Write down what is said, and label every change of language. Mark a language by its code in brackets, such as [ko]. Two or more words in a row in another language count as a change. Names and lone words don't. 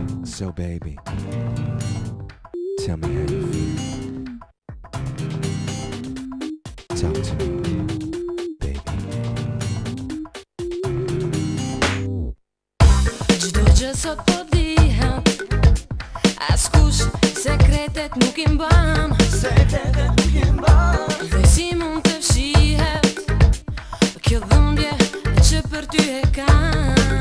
[en] So baby, tell me how you feel. Talk to me, baby. [sq] Çdo gjë sot po dihet, askush sekretet nuk I mban. Dhe si mund të fshihet kjo dhimbje që për ty e kam.